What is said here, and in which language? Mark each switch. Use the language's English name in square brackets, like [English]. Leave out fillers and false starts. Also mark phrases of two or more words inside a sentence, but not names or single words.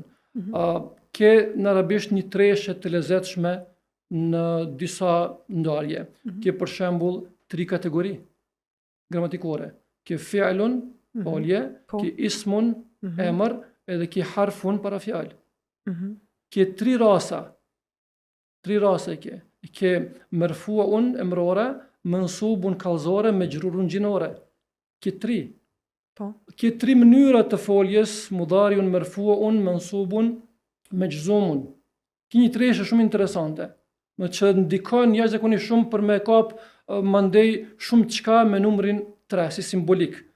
[Albanian] Ke në arabisht një treshe të lezetshme në disa ndarje. Ke për shembull 3 kategori gramatikore. Ke fi'lun, folje, ke ismun, emër, edhe ke harfun para fjalë. Ke 3 rasa. 3 rasa ke. Ke marfu'un emrore, mansubun kallëzore, majrurun gjinore. Ke 3. Ke 3 mënyra të foljes, [Arabic] مضارع مرفوع منصوب مجزوم. [Albanian] Ke një treshe shumë interesante, më që ndikon jashtëzakonisht shumë për me kap mandej shumë çka me numrin 3 si simbolik.